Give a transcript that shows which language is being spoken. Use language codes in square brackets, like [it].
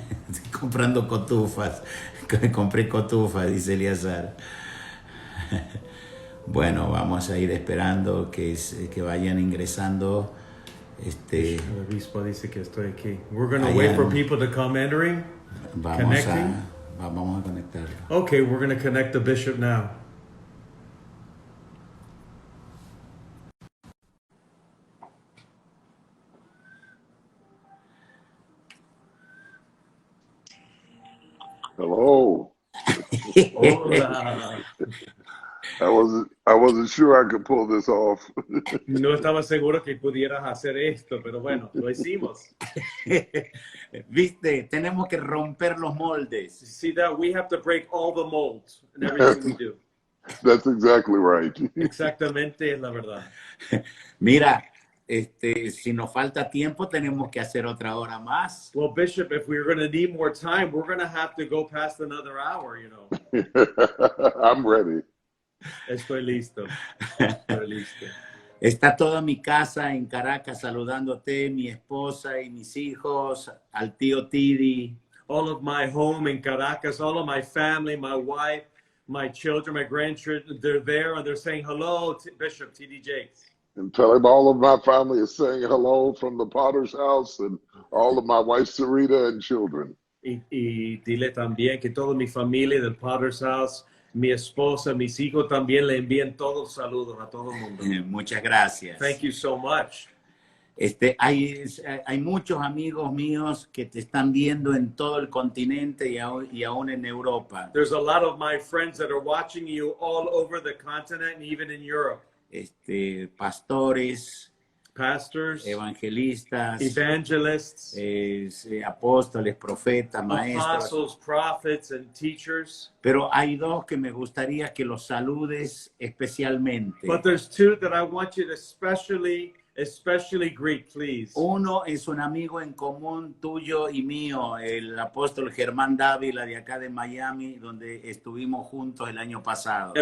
[es] Estoy comprando cotufas. Compré cotufas, dice Eleazar. Bueno, vamos a ir esperando que vayan ingresando. El obispo dice que estoy aquí. [en] We're going to wait [es] Hayan, [en] for people to come entering, connecting. [es] vamos a conectarlo. [en] Okay, we're going to connect the bishop now. Hello. [es] Hola. [en] I wasn't sure I could pull this off. [es] No estaba seguro que pudieras hacer esto, pero bueno, lo hicimos. Viste, tenemos que romper los moldes. [en] See that we have to break all the molds in everything we do. That's exactly right. [es] Exactamente es la verdad. Mira, si nos falta tiempo, tenemos que hacer otra hora más. [en] Well, Bishop, if we're going to need more time, we're going to have to go past another hour, you know. I'm ready. [es] Estoy listo. Estoy listo. Está toda mi casa en Caracas saludándote, mi esposa y mis hijos, al tío Tidi. [en] All of my home in Caracas, all of my family, my wife, my children, my grandchildren, they're there and they're saying hello to Bishop T.D. Jakes. And tell him all of my family is saying hello from the Potter's house and all of my wife, Sarita, and children. [es] Y dile también que toda mi familia del Potter's House, mi esposa, mis hijos también le envían todos saludos a todo el mundo. Muchas gracias. [en] Thank you so much. [es] Hay muchos amigos míos que te están viendo en todo el continente y aún en Europa. [en] There's a lot of my friends that are watching you all over the continent and even in Europe. [es] Pastores, [en] pastors, [es] evangelistas, [en] evangelists, [es] apóstoles, profetas, maestros. [en] Apostles, prophets, and teachers. [es] Pero hay dos que me gustaría que los saludes especialmente. [en] But there's two that I want you to especially greet, please. [es] Uno es un amigo en común tuyo y mío, el apóstol Germán Dávila de acá de Miami, donde estuvimos juntos el año pasado.